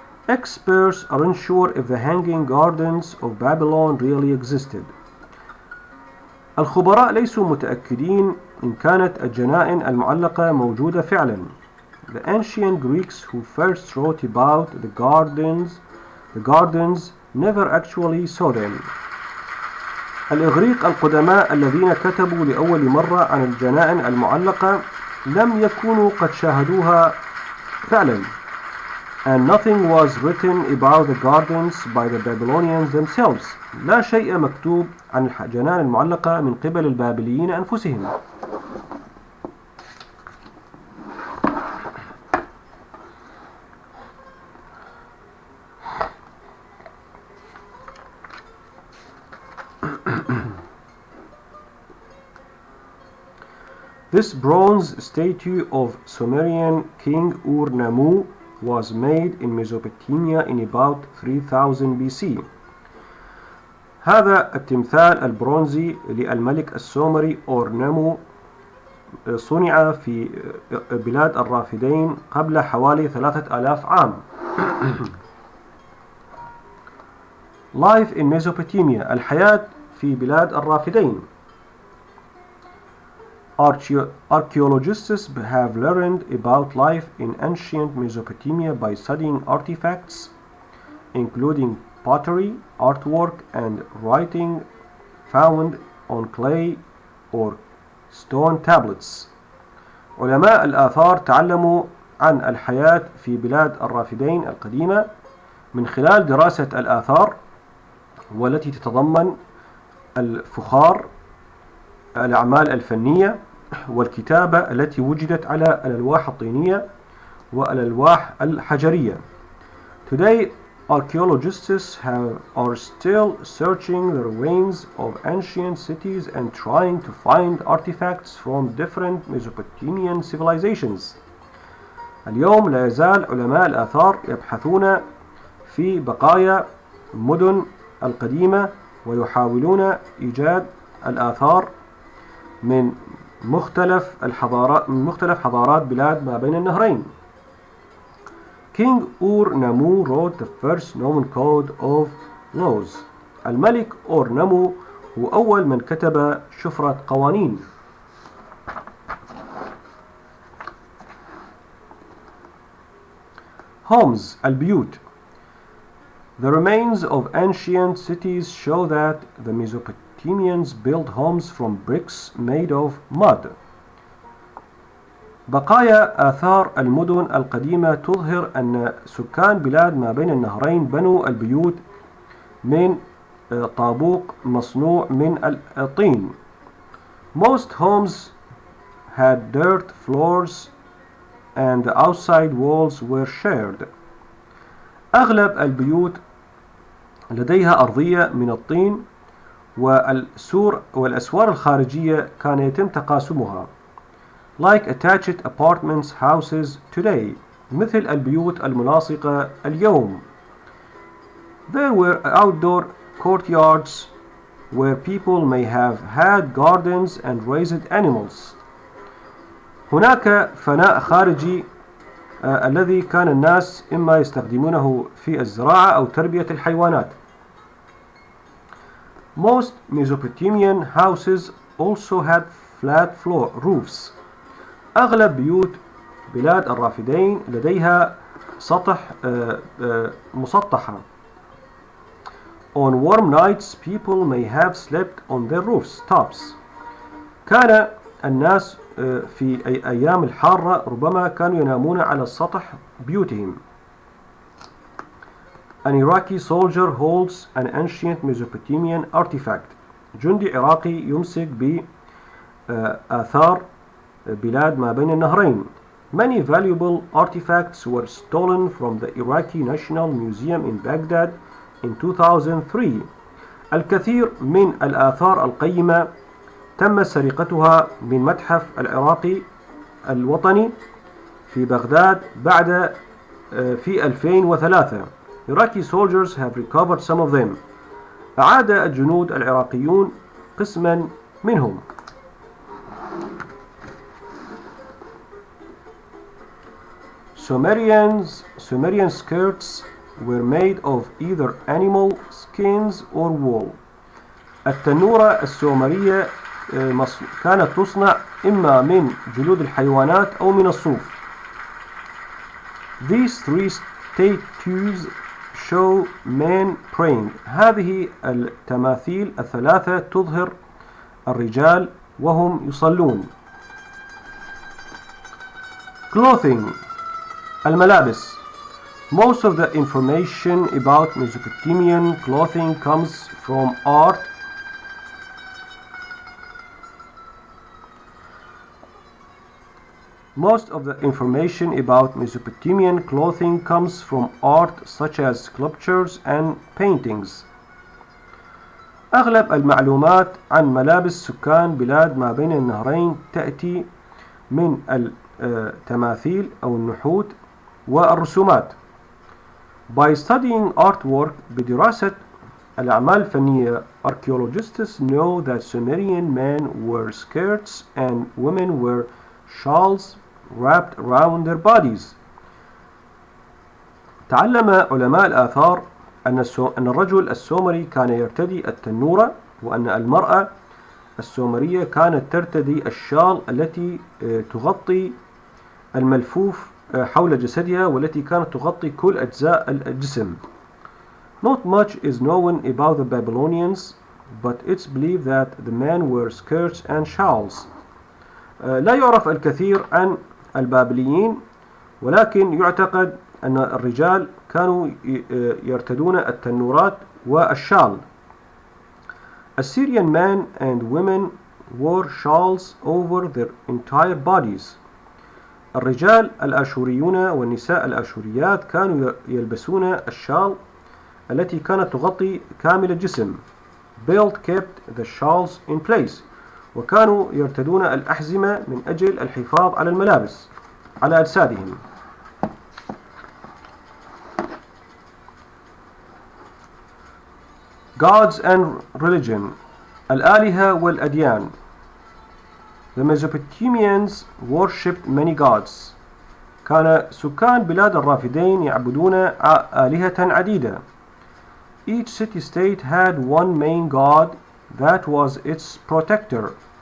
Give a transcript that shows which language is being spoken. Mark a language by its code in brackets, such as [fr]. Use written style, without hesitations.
[en] Experts aren't sure if the hanging gardens of Babylon really existed. [ar] الخبراء ليسوا متأكدين إن كانت الجنائن المعلقة موجودة فعلا. [en] The ancient Greeks who first wrote about the gardens never actually saw them. [ar] الإغريق القدماء الذين كتبوا لأول مرة عن الجنائن المعلقة لم يكونوا قد شاهدوها فعلا. [en] And nothing was written about the gardens by the Babylonians themselves. [ar] لا شيء مكتوب عن الجنائن المعلقة من قبل البابليين أنفسهم. [en] This bronze statue of Sumerian King Ur-Nammu was made in Mesopotamia in about 3000 BC. [ar] هذا التمثال البرونزي للملك السومري أور-نمو صنع في بلاد الرافدين قبل حوالي 3000 عام. [en] Life in Mesopotamia. [ar] الحياة في بلاد الرافدين. [en] Archaeologists have learned about life in ancient Mesopotamia by studying artifacts, including pottery, artwork, and writing found on clay or stone tablets. [ar] علماء الآثار تعلموا عن الحياة في بلاد الرافدين القديمة من خلال دراسة الآثار والتي تتضمن الفخار، الأعمال الفنية، والكتابة التي وجدت على الألواح الطينية والألواح الحجرية. [en] Today, archaeologists are still searching the remains of ancient cities and trying to find artifacts from different Mesopotamian civilizations. [ar] اليوم لا يزال علماء الآثار يبحثون في بقايا المدن القديمة ويحاولون إيجاد الآثار من مختلف حضارات بلاد ما بين النهرين. [en] King Ur-Nammu wrote the first known code of laws. [ar] الملك أور-نمو هو أول من كتب شفرة قوانين. [en] Homes. [ar] البيوت. [en] The remains of ancient cities show that the Mesopotamians built homes from bricks made of mud. [ar] بقايا آثار المدن القديمة تظهر أن سكان بلاد ما بين النهرين بنوا البيوت من طابوق مصنوع من الطين. [en] Most homes had dirt floors and the outside walls were shared. [ar] أغلب البيوت لديها أرضية من الطين والأسوار الخارجية كان يتم تقاسمها. [en] Like attached apartments houses today. [ar] مثل البيوت الملاصقة اليوم. [en] There were outdoor courtyards where people may have had gardens and raised animals. [ar] هناك فناء خارجي الذي كان الناس إما يستخدمونه في الزراعة أو تربية الحيوانات. [en] Most Mesopotamian houses also had flat roofs. [ar] أغلب بيوت بلاد الرافدين لديها سطح مسطحة. [en] On warm nights people may have slept on their rooftops. [ar] كان الناس في أيام الحارة ربما كانوا ينامون على سطح بيوتهم. [en] An Iraqi soldier holds an ancient Mesopotamian artifact. [ar] جندي عراقي يمسك بآثار بلاد ما بين النهرين. [en] Many valuable artifacts were stolen from the Iraqi National Museum in Baghdad in 2003. [ar] الكثير من الآثار القيمة تم سرقتها من متحف العراقي الوطني في بغداد في 2003. [en] Iraqi soldiers have recovered some of them. [ar] أعاد الجنود العراقيون قسما منهم. [en] Sumerian skirts were made of either animal skins or wool. [ar] التنورة السومرية كانت تصنع إما من جلود الحيوانات أو من الصوف. [en] These three statues show men praying. [ar] هذه التماثيل الثلاثة تظهر الرجال وهم يصلون. [en] Clothing. [ar] الملابس. [en] Most of the information about Mesopotamian clothing comes from art. Most of the information about Mesopotamian clothing comes from art such as sculptures and paintings. [ar] أغلب المعلومات عن ملابس سكان بلاد ما بين النهرين تأتي من التماثيل أو النحوت والرسومات. [en] By studying artwork [ar] بدراسة الأعمال الفنية, [en] archaeologists know that Sumerian men wore skirts and women wore shawls wrapped around their bodies. [ar] تعلم علماء الآثار أن الرجل السومري كان يرتدي التنورة، وأن المرأة السومرية كانت ترتدي الشال التي تغطي الملفوف حول جسدها، والتي كانت تغطي كل أجزاء الجسم. [en] Not much is known about the Babylonians, but it's believed that the men wear skirts and shawls. [ar] لا يعرف الكثير عن البابليين، ولكن يعتقد أن الرجال كانوا يرتدون التنورات والشال. [en] Assyrian men and women wore shawls over their entire bodies. [ar] الرجال الآشوريون والنساء الآشوريات كانوا يلبسون الشال التي كانت تغطي كامل الجسم. [en] Belt kept the shawls in place. [ar] وكانوا يرتدون الأحزمة من أجل الحفاظ على الملابس على أجسادهم. [en] Gods and religion. [ar] الآلهة والأديان. [en] The Mesopotamians worshipped many gods. [ar] كان سكان بلاد الرافدين يعبدون آلهة عديدة. [en] Each city-state had one main god that was its protector.